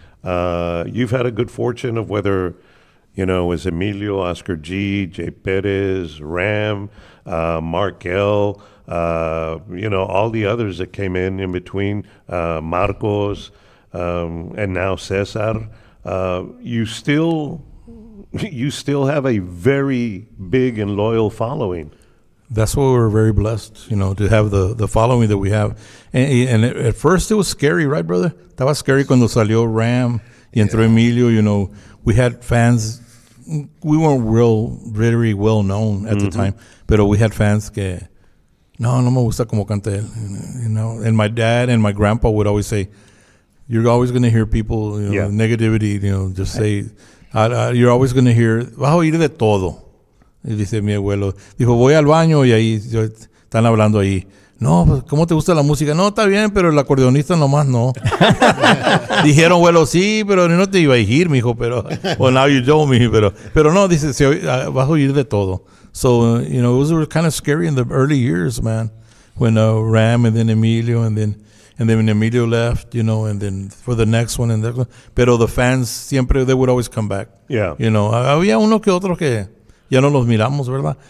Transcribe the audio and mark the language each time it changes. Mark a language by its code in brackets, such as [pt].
[en] You've had a good fortune of whether, it's Emilio, Oscar G, Jay Perez, Ram, Mark L., all the others that came in between, Marcos, and now Cesar, you still have a very big and loyal following. That's why we're very blessed, to have the following that we have. And at first it was scary, right, brother? [es] Estaba scary cuando salió Ram y entró Emilio, [en] we had fans. We weren't very well known at the time, pero we had fans [es] que, no me gusta como canta él, [en] And my dad and my grandpa would always say, you're always going to hear people, negativity, just say, you're always going to hear, [es] vas a oír de todo. Y dice mi abuelo, dijo, voy al baño y ahí están hablando ahí. No, pues, ¿cómo te gusta la música? No, está bien, pero el acordeonista nomás no. Dijeron, abuelo, sí, pero no te iba a ir, mijo, pero, [en] well, now you told me, [es] pero no, dice, vas a oír de todo. [en] So, it was kind of scary in the early years, man, when Ram and then Emilio and then when Emilio left, and then for the next one and that one. Pero the fans siempre, they would always come back. Yeah. [es] Había uno que otro que ya no los miramos, ¿verdad?